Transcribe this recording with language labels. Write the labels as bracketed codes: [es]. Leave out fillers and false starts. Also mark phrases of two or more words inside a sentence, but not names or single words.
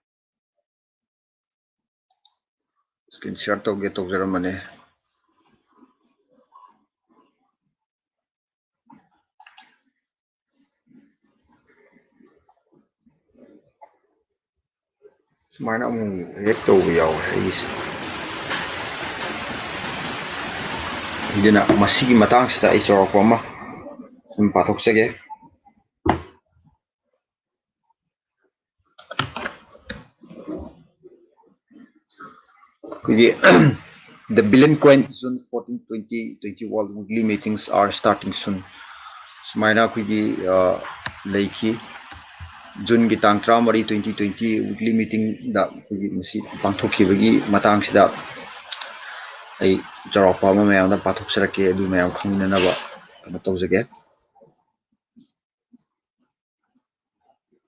[en] screen share [mni] ꯇꯧꯒꯦ ꯇꯧꯖꯔꯝꯕꯅꯦ ꯁꯨꯃꯥꯏꯅ ꯑꯃꯨꯛ ꯍꯦꯛ ꯇꯧꯕ ꯌꯥꯎꯋꯦ ꯑꯩꯒꯤꯁꯦ ꯑꯗꯨꯅ ꯃꯁꯤꯒꯤ ꯃꯇꯥꯡꯁꯤꯗ ꯑꯩ ꯆꯥꯎꯔꯥꯛꯄ ꯑꯃ ꯁꯨꯝ ꯄꯥꯊꯣꯛꯆꯒꯦ The Billion Coin June 14, 2021 [en] weekly meetings are starting soon. [mni] Sumaina akhoi leiki June gi tang 13 2020 [en] weekly meeting [mni] da akhoi masi pangthokkhibagi matang sida ai jarapa ma mayam da pathokserake adu mayam khangminanaba kano tawjage